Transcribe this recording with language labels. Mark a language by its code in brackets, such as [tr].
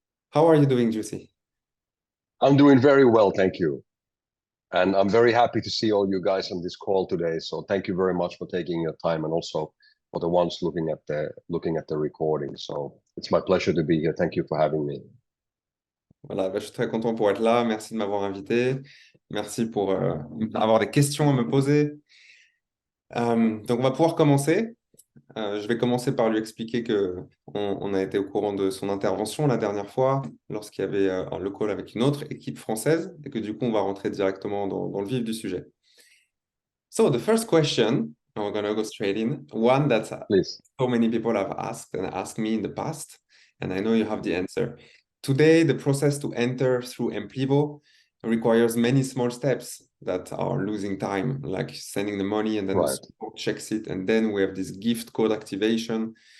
[en] How are you doing, Jussi? I'm doing very well, thank you. And I'm very happy to see all you guys on this call today. So thank you very much for taking your time, and also for the ones looking at the recording. So it's my pleasure to be here. Thank you for having me. [fr] Voilà, je suis très content pour être là. Merci de m'avoir invité. Merci pour avoir des questions à me poser. Donc, on va pouvoir commencer. Je vais commencer par lui expliquer qu'on a été au courant de son intervention la dernière fois, lorsqu'il y avait le call avec une autre équipe française, et que du coup, on va rentrer directement dans le vif du sujet. [en] So, the first question, and we're going to go straight in, one that so many people have asked and asked me in the past, and I know you have the answer. Today, the process to enter through AMPLIVO requires many small steps that are losing time, like sending the money and then the support checks it, and then we have this gift code activation.